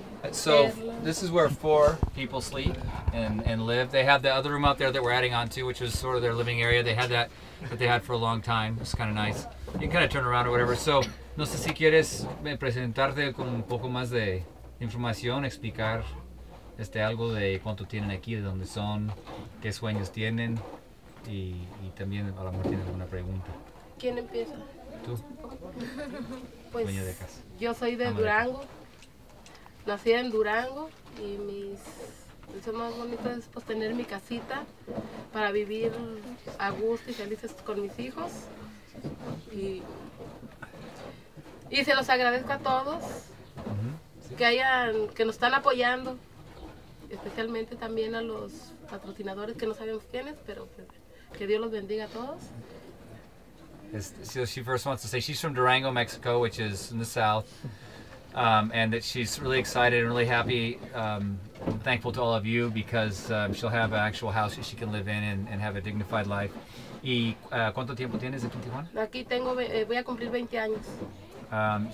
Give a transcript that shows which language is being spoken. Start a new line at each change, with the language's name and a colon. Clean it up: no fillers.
English: So this is where 4 people sleep and live. They have the other room out there that we're adding on to, which is sort of their living area. They had that they had for a long time. It's kind of nice. You can kind of turn around or whatever.
Spanish: So no sé si quieres presentarte con un poco más de información, explicar algo de cuánto tienen aquí, de dónde son, qué sueños tienen y también a lo mejor tienen alguna pregunta. ¿Quién empieza? Tú, Pues dueño de casa. yo soy de Durango, nací en Durango y mis lo más bonito es pues tener mi casita para vivir a gusto y felices con mis hijos y se los agradezco a todos que nos están apoyando, especialmente también a los patrocinadores que no sabemos quiénes, pero que Dios los bendiga a todos.
English: So she first wants to say she's from Durango, Mexico, which is in the south, and that she's really excited and really happy, thankful to all of you because she'll have an actual house that she can live in and have a dignified life.
Spanish: ¿Y cuánto tiempo tienes aquí en Tijuana? Aquí tengo, voy a cumplir 20 años.